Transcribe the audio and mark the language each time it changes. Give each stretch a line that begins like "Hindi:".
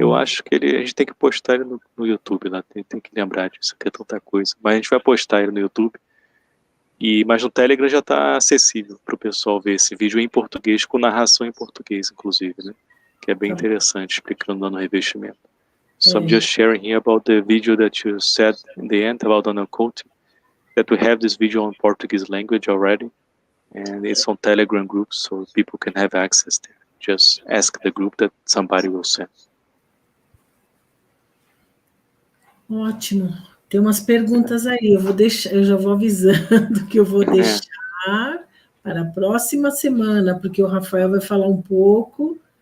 Portuguese: Eu acho que a gente tem que postar ele no YouTube lá, tem que lembrar disso, que é tanta coisa. Mas a gente vai postar ele no YouTube. Mas no Telegram já está acessível para o pessoal ver esse vídeo em português, com narração em português, inclusive, né? Que é bem interessante, explicando dando revestimento.
English: So I'm just sharing here about the video that you said in the end about Donald Coating, that we have this video on Portuguese language already, and it's on Telegram groups, so people can have access there. Just ask the group that somebody will send.
Portuguese: Ótimo. Tem umas perguntas aí, eu já vou avisando que eu vou deixar para a próxima semana, porque o Rafael vai falar um pouco.